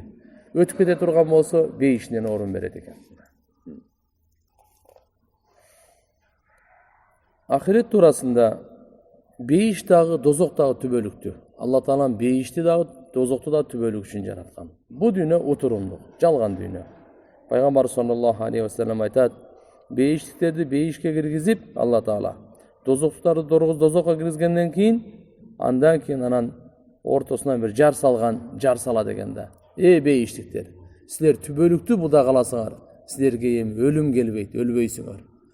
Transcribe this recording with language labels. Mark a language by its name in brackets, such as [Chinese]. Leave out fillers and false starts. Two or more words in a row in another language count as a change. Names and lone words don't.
[Kyrgyz] Өтүп кете турган болсо, бейишинен орун берет экен. Ахирет туурасында бейиш дагы, дозок дагы түбөлүктү. Алла Таалам бейишти дагы, дозокту да түбөлүк үчүн жараткан. Бу дүйнө отурумдук, жалган дүйнө. Пайгамбар [Arabic] صلى الله عليه وسلم [Kyrgyz] айтат: "Бейиштиктерди бейишке киргизип, Алла Таала дозоктарды дозокко киргизгенден кийин, андан кийин анан ортосунан bir жар салган, жар сала дегенде. Бейиштиктер, силер түбөлүктү буда каласыңар, силерге эми өлүм келбейт, өлбөйсүңөр.